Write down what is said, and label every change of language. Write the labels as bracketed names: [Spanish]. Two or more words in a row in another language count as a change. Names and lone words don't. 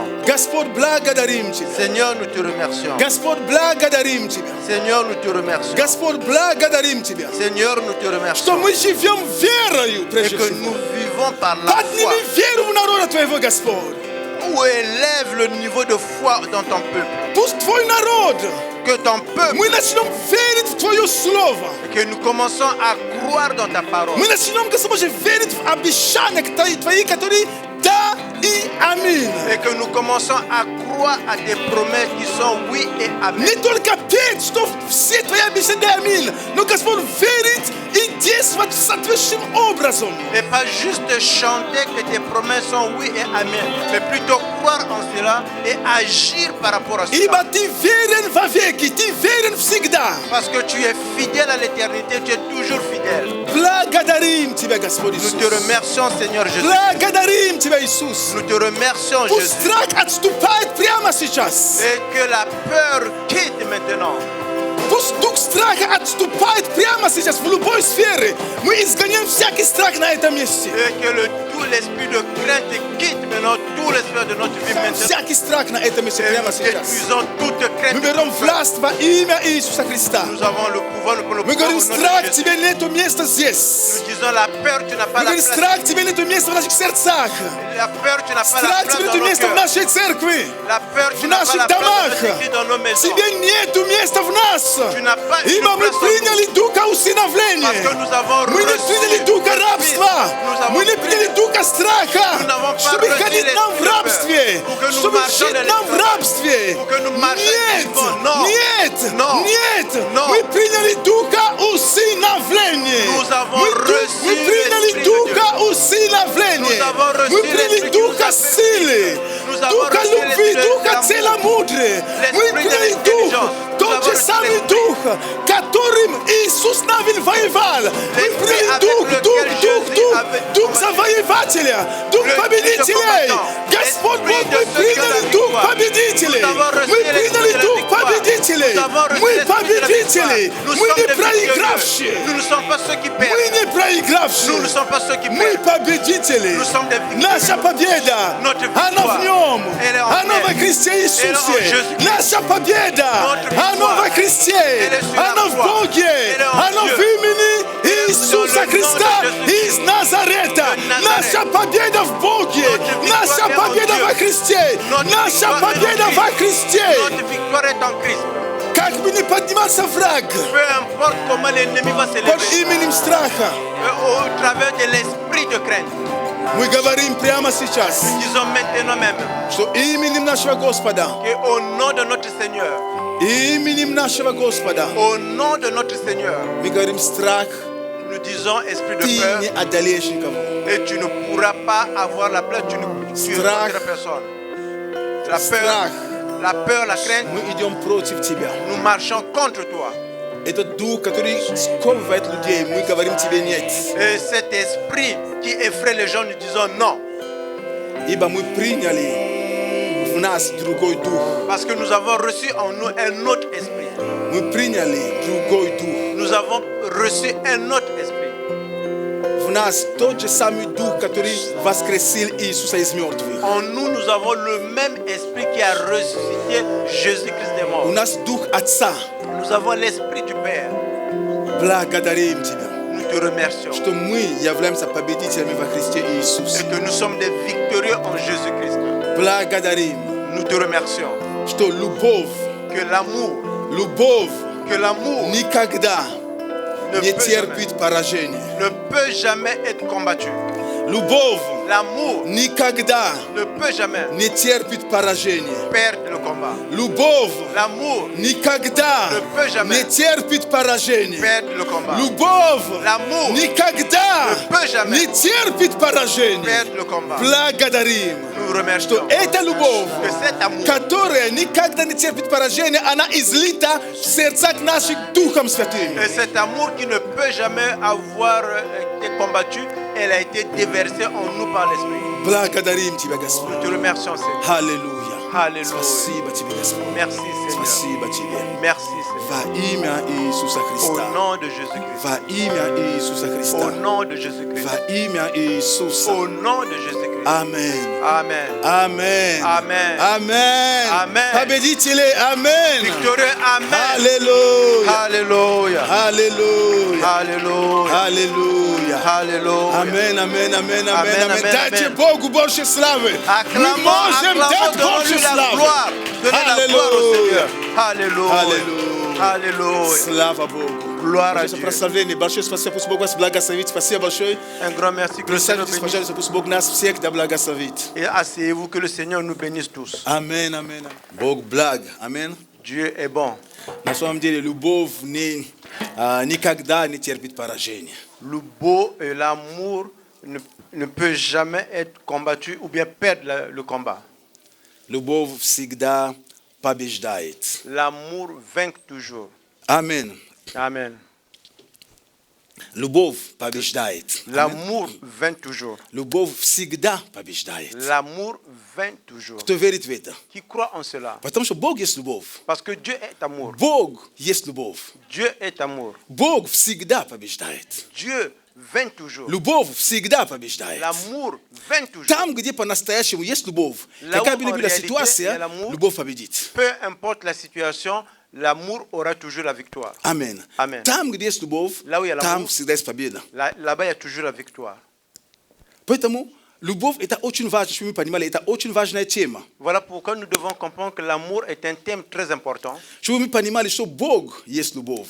[Russian] Господь, благодарим Тебя. [French] Seigneur, nous te remercions. [Russian] Господь, благодарим Тебя. [French] Seigneur, nous te remercions. [Russian] Господь, благодарим Тебя. [French] Seigneur, nous te [Russian] Что [French] remercions. [Russian] мы живем верою, [French] Et [Russian] прежде [French] que [Russian] всего. [French] nous vivons par la foi. [Russian] Подними веру в народа Твоего, Господь. [French] Où élève le niveau de foi dans ton peuple. [Russian] Пусть Твой народ, [French] Que ton peuple, [Russian] мы начнем верить в Твое Слово. [French] que nous commençons à croire dans ta parole. [Russian] Мы начнем, Господь, верить в обещания Твои, которые да и аминь. [French] Et que nous commençons à croire à tes promesses qui sont oui et amen. [Russian] Не только петь, что все Твои обещания да аминь, но, Господь, верить и действовать соответствующим образом. [French] Et pas juste chanter que tes promesses sont oui et amen, mais plutôt croire en cela et agir par rapport à cela. [Russian] Ибо Ты верен вовеки, Ты верен всегда. [French] Parce que tu es fidèle à l'éternité, tu es toujours fidèle. [Russian] Благодарим Тебя, Господь [French] Nous [Russian] Иисус. [French] te remercions, Seigneur Jésus. [Russian] Благодарим Тебя, Иисус. [French] Nous te remercions, [Russian] Пусть [French] Jésus. [Russian] страх отступает прямо сейчас. [French] Et que la peur quitte maintenant. [Russian] Пусть дух страха отступает прямо сейчас в любой сфере. Мы изгоняем всякий страх на этом месте. [French] Et que tout l'esprit de crainte quitte maintenant tout l'esprit de notre vie maintenant. [Russian] Всякий страх на этом месте [French] Et [Russian] прямо [French] nous [Russian] сейчас. [French] détruisons toute crainte. [Russian] Мы берем власть во имя Иисуса Христа. [French] Nous avons le pouvoir, nous prenons le [Russian] Мы [French] pouvoir [Russian] говорим, [French] au nom de [Russian] страх, [French] Jésus. [Russian] тебе нету места здесь. [French] Nous disons la peur, tu n'as pas [Russian] Мы [French] la [Russian] говорим, [French] place. [Russian] страх, тебе нету места в наших сердцах. [French] La peur, tu n'as pas la [Russian] Страх, [French] place [Russian] тебе [French] dans [Russian] нету [French] nos [Russian] места в [French] cœurs. [Russian] нашей церкви. [French] La peur, [Russian] В [French] tu n'as pas [Russian] наших [French] la place [Russian] домах. [French] dans notre église, dans nos maisons. [Russian] Тебе нету места в нас. [French] Tu n'as pas une [Russian] Ибо мы [French] place en nous. [Russian] приняли духа [French] Parce [Russian] усыновления. [French] que nous avons [Russian] Мы не [French] reçu [Russian] приняли духа [French] le [Russian] рабства. [French] Fils. Nous avons [Russian] Мы не [French] pris [Russian] приняли духа страха. [French] Nous n'avons pas [Russian] Чтобы [French] reçu [Russian] ходить нам в [French] l'esprit de peur. [Russian] рабстве. [French] Pour que nous [Russian] Чтобы [French] marchions [Russian] жить [French] dans [Russian] нам в [French] l'esclavage. [Russian] рабстве. [French] Pour que nous marchions [Russian] Нет, [French] vivement. Non. [Russian] нет, [French] Non. [Russian] нет. [French] Non. [Russian] Мы приняли духа усыновления. [French] Nous avons [Russian] Мы [French] reçu [Russian] приняли [French] l'Esprit de [Russian] духа [French] Dieu. [Russian] усыновления. [French] Nous avons reçu [Russian] Мы приняли [French] l'Esprit qui nous [Russian] духа [French] appelle. [Russian] силы, [French] Nous avons [Russian] духа [French] reçu [Russian] любви, [French] l'Esprit de [Russian] духа [French] l'amour. [Russian] целомудрия. Мы [French] L'Esprit de [Russian] приняли дух, [French] l'intelligence. Nous [Russian] тот [French] avons [Russian] же [French] reçu [Russian] самый [French] l'Esprit. [Russian] дух, которым Иисус Навин воевал. Мы [French] L'Esprit [Russian] приняли [French] avec [Russian] дух, [French] lequel [Russian] дух, [French] Jésus [Russian] дух, [French] avait [Russian] дух [French] combattu. [Russian] завоевателя, дух [French] Le [Russian] победителей. [French] combattant. [Russian] Господь Бог, [French] L'Esprit [Russian] мы [French] de [Russian] приняли [French] ceux qui ont la [Russian] дух [French] victoire. [Russian] победителей. [French] Nous avons reçu [Russian] Мы [French] l'Esprit [Russian] приняли [French] de la [Russian] дух [French] victoire. [Russian] победителей. [French] Nous avons reçu [Russian] Мы [French] l'Esprit de la [Russian] победители. [French] victoire. Nous [Russian] Мы [French] sommes [Russian] не [French] des victorieux. [Russian] проигравшие. [French] Nous ne sommes pas ceux qui [Russian] Мы [French] perdent. [Russian] не проигравшие. [French] Nous ne sommes pas ceux qui [Russian] Мы [French] perdent. [Russian] победители. [French] Nous sommes des victorieux. [Russian] Наша победа, [French] Notre victoire. [Russian] она в нем, [French] Elle est en [Russian] она [French] elle. [Russian] во Христе [French] Elle est en [Russian] Иисусе. [French] Jésus-Christ. [Russian] Наша победа, [French] Notre victoire. [Russian] она во Христе, [French] Elle est sur la [Russian] она в [French] croix. [Russian] Боге, [French] Elle est en [Russian] она [French] Dieu. [Russian] в имени [French] Elle est [Russian] Иисуса [French] dans le nom de [Russian] Христа [French] Jésus-Christ. [Russian] из Назарета. [French] De Nazareth. [Russian] Наша победа в Боге, [French] Notre victoire [Russian] наша [French] est en [Russian] победа [French] Dieu. [Russian] во Христе, [French] Notre [Russian] наша [French] victoire est en [Russian] победа [French] Christ. [Russian] во Христе. [French] Notre victoire est en Christ. [Russian] Как бы ни поднимался враг [French] Peu importe comment l'ennemi va [Russian] под [French] s'élever, [Russian] именем страха, [French] au travers de l'esprit de crainte, [Russian] мы говорим прямо сейчас, [French] disons maintenant même [Russian] что именем нашего Господа, [French] qu'au nom de notre Seigneur, [Russian] именем нашего Господа, [French] au nom de notre Seigneur, [Russian] мы говорим страх, [French] nous disons esprit de [Russian] ты [French] peur [Russian] не одолеешь никого. [French] et tu ne pourras pas avoir la place, tu es [Russian] Strach. [French] contre personne. La peur, [Russian] Страх [French] la peur, la crainte, [Russian] мы идем против Тебя. [French] nous marchons contre toi. [Russian] Этот дух, который сковывает людей, мы говорим Тебе нет. [French] Et cet esprit qui effraie les gens, nous disons non. [Russian] Ибо мы приняли в нас другой дух. [French] Parce que nous avons reçu en nous un autre esprit. [Russian] Мы приняли другой дух. [French] Nous avons reçu un autre esprit. [Russian] В нас тот же самый дух, который воскресил Иисуса из мертвых. [French] En nous, nous avons le même esprit qui a ressuscité Jésus-Christ des [Russian] У [French] morts. [Russian] нас дух Отца. [French] Nous avons l'esprit du Père. [Russian] Благодарим Тебя, [French] Nous te remercions. [Russian] что мы являемся победителями во Христе Иисусе. [French] Et que nous sommes des victorieux en Jésus-Christ. [Russian] Благодарим, [French] Nous te remercions. [Russian] что любовь, [French] Que l'amour [Russian] никогда [French] ne [Russian] не [French] peut, [Russian] терпит поражения. [French] ne peut jamais être combattu. [Russian] Любовь [French] L'amour [Russian] никогда [French] ne peut jamais [Russian] не терпит поражения. [French] perdre le combat. [Russian] Любовь [French] L'amour [Russian] никогда [French] ne peut jamais [Russian] не терпит поражения. [French] perdre le combat. [Russian] Любовь [French] L'amour [Russian] никогда [French] ne peut jamais [Russian] не терпит поражения. [French] perdre le combat. [Russian] Благодарим, [French] Nous [Russian] что [French] remercions [Russian] эта любовь, [French] que cet amour [Russian] которая никогда не терпит поражения, она излита в сердцах наших Духом Святым. [French] et cet amour qui ne peut jamais avoir été combattu, elle a été déversée en nous par l'Esprit. [Russian] Благодарим Тебя, Господь. [French] Nous te remercions, Seigneur. [Russian] Аллилуйя. Аллилуйя. Спасибо Тебе, Господь. [French] Merci, Seigneur. [Russian] Спасибо Тебе. [French] Merci, Seigneur. [Russian] Во имя Иисуса [French] Au [Russian] Христа. [French] nom de Jésus-Christ. [Russian] Во имя Иисуса [French] Au [Russian] Христа. [French] nom de Jésus-Christ. [Russian] Во имя Иисуса. [French] Au nom de Jésus-Christ. Amen. Amen. Amen. Amen. Amen. Amen. [Russian] Победители. Amen. [French] Victorieux. Amen. Alléluia. Alléluia. Alléluia. Alléluia. Alléluia. Alléluia. Amen, amen, amen, amen, Amen, amen. amen, [Russian] Дайте [French] amen. [Russian] Богу больше славы. [French] Acclamons, [Russian] Мы можем [French] acclamons, [Russian] дать больше [French] donnons-lui la [Russian] славы. [French] gloire. Donnez la gloire au Seigneur. Alléluia. [Russian] Аллилуйя. [French] Alléluia. [Russian] Слава Богу. [French] Gloire à [Russian] Наше [French] Dieu. [Russian] прославление. Большое спасибо. Пусть Бог вас благословит. Спасибо большое. [French] Un grand merci que le Seigneur [Russian] Присаживайтесь, [French] bénisse. [Russian] пожалуйста. Пусть Бог нас всех да благословит. [French] Et asseyez-vous, que le Seigneur nous bénisse tous. [Russian] Амен, амен. Бог благ. Амен. [French] Dieu est bon. [Russian] На самом деле, любовь никогда не терпит поражения. [French] Le beau et l'amour ne peut jamais être combattu ou bien perdre le combat. [Russian] Любовь всегда побеждает. [French] L'amour vainc toujours. [Russian] Амен. [French] Amen. [Russian] Любовь побеждает. Амен. [French] L'amour vainc toujours. [Russian] Любовь всегда побеждает. [French] L'amour vainc toujours. [Russian] Кто верит в это? [French] Qui croit en cela? [Russian] Потому что Бог есть любовь. [French] Parce que Dieu est amour. [Russian] Бог есть любовь. [French] Dieu est amour. [Russian] Бог всегда побеждает. [French] Dieu vainc toujours. [Russian] Любовь всегда побеждает. [French] L'amour vainc toujours. [Russian] Там, где по-настоящему есть любовь, [French] Là [Russian] какая [French] où [Russian] бы ни [French] en [Russian] была [French] réalité [Russian] ситуация, [French] il y a l'amour, [Russian] любовь победит. [French] Peu importe la situation, l'amour aura toujours la victoire. [Russian] Амен. Амен. Там, где есть любовь, [French] Là où il y a [Russian] там [French] l'amour, [Russian] всегда есть победа. [French] là-bas, il y a toujours la victoire. [Russian] Поэтому любовь – это очень важно, чтобы мы понимали, это очень важная тема. [French] Voilà pourquoi nous devons comprendre que l'amour est un thème très important, [Russian] Чтобы мы понимали, что Бог есть любовь,